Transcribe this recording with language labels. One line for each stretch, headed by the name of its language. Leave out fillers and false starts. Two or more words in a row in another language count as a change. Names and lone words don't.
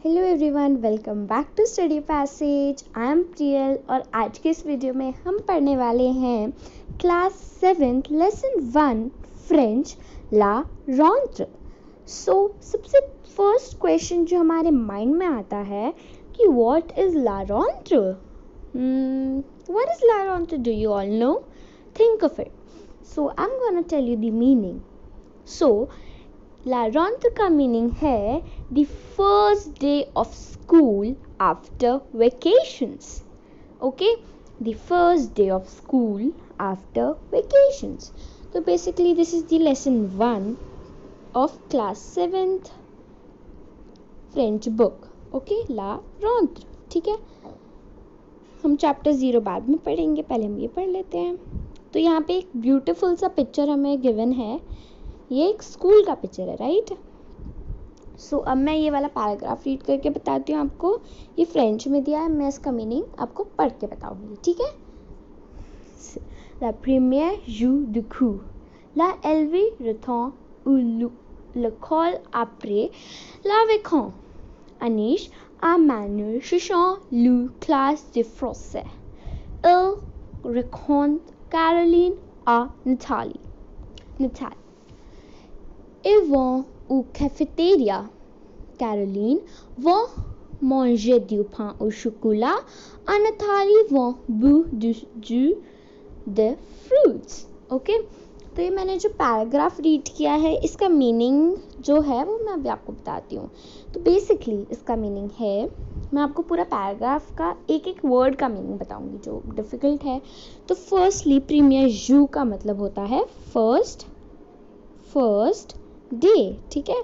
English: Hello everyone, welcome back to Study Passage. I am Priyal
Hindi: और आज के इस वीडियो में हम पढ़ने वाले हैं
English: class 7 lesson 1 French La Rentrée.
Hindi: सबसे
English: first question
Hindi: जो हमारे माइंड में आता है कि
English: what is La Rentrée? What is La Rentrée? Do you all know? Think of it. So I am gonna tell you the meaning. La rentrée
Hindi: का मीनिंग है
English: the first day of school after vacations. Okay, the first day of school after vacations. So basically this is the lesson 1 of class 7th French book. Okay, La rentrée.
Hindi: ठीक है, हम चैप्टर 0 बाद में पढ़ेंगे, पहले हम ये पढ़ लेते हैं। तो यहाँ पे एक ब्यूटीफुल सा पिक्चर हमें गिवन है, ये एक स्कूल का पिक्चर है, राइट? सो अब मैं ये वाला
English: paragraph read
Hindi: करके बताती हूँ आपको। ये फ्रेंच में दिया है, मैं इसका मीनिंग आपको पढ़ के बताऊंगी, ठीक है?
French: La première jour du cours, la élevée retourne à l'école après la vacance. Anish a Manuel cherchant la classe de français. Elle raconte Caroline à Nathalie. Ils vont au cafétéria. Caroline va manger du pain au chocolat et Nathalie va boire du jus de fruits.
Hindi: ओके, तो ये मैंने जो
English: paragraph read
Hindi: किया है, इसका मीनिंग जो है वो मैं अभी आपको बताती हूँ। तो बेसिकली इसका मीनिंग है, मैं आपको पूरा पैराग्राफ का एक एक वर्ड का मीनिंग बताऊंगी जो डिफ़िकल्ट है। तो फर्स्टली
French: premier jour
Hindi: का मतलब होता है
English: first day,
Hindi: ठीक है?